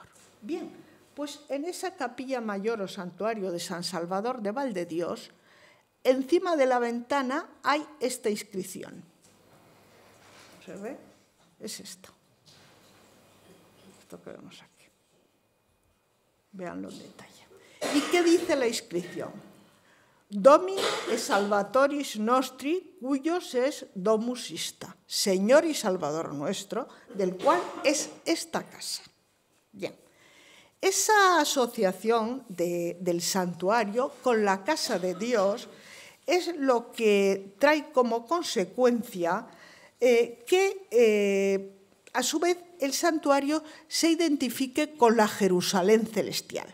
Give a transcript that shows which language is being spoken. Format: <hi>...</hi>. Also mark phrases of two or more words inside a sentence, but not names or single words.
<es>Bien, pues en esa capilla mayor o santuario de San Salvador de Valdedios, encima de la ventana hay esta inscripción. ¿Se ve? Es esto. Esto que vemos aquí. Véanlo en detalle. ¿Y qué dice la inscripción?</es> <la>Domini e Salvatoris nostri, cuyos es domus ista.</la> <es>Señor y Salvador nuestro, del cual es esta casa. Bien. Esa asociación del santuario con la casa de Dios es lo que trae como consecuencia que, a su vez, el santuario se identifique con la Jerusalén celestial.</es>